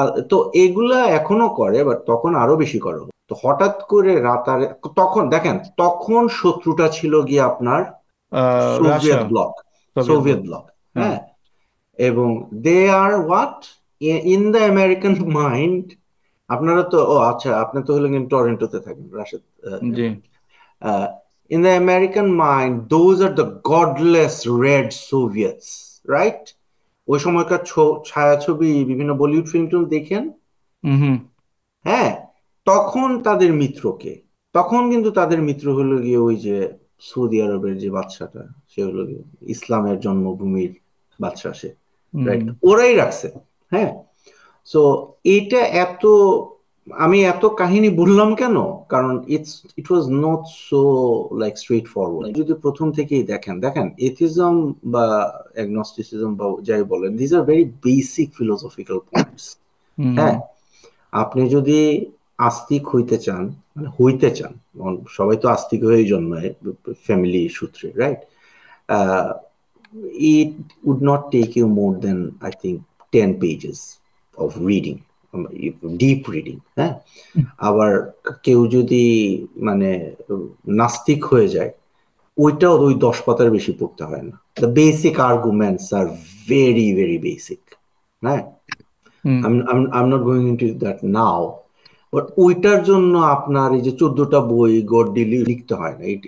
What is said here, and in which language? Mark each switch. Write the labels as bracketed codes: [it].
[bn] তো এগুলা এখনো করে, বাট তখন আরো বেশি করা হতো। তো হঠাৎ করে রাতারে তখন দেখেন, তখন শত্রুটা ছিল গিয়ে আপনার Russia, Soviet block, Soviet Soviet block. Block, হ্যাঁ হ্যাঁ। এবং [en] they are what in the American mind, [bn] আপনারা তো, ও আচ্ছা, আপনি তো হলেন টরন্টোতে থাকেন, রাশিদ, জি [en] in the American mind those are the godless red Soviets, right? [bn] ওই সময়কার ছায়াছবি বিভিন্ন বলিউড ফিল্ম টিল্ম দেখেন, হুম হুম হ্যাঁ, তখন তাদের মিত্রকে, তখন কিন্তু তাদের মিত্র হলো গিয়ে ওই যে সৌদি আরবের যে বাদশাটা, সে হলো গিয়ে ইসলামের জন্মভূমির বাদশা, সে, রাইট, হুম ওরাই রাখছে, হ্যাঁ। সো এইটা এত, আমি এত কাহিনী বললাম কেন, কারণ [en] It was not so like straightforward. [bn] যদি প্রথম থেকেই দেখেন, এথিজম বা অ্যাগনস্টিসিজম বা যাই বলেন, [en] these are very basic philosophical points, hmm [bn] হ্যাঁ। আপনি যদি আস্তিক হইতে চান, মানে হইতে চান, সবাই তো আস্তিক হয়ে জন্মায় ফ্যামিলি সূত্রে, right, [en] it would not take you more than, I think, 10 pages of reading, deep reading. [bn] হ্যাঁ, আবার কেউ যদি মানে নাস্তিক হয়ে যায়, ওইটাও ওই 10 পাতার বেশি পড়তে হয় না। [en] The basic arguments are very very basic. [bn] হ্যাঁ, [en] I'm not going into that now, [bn] but ওইটার জন্য আপনার এই যে 14টা বই গডডিলি লিখতে হয় না।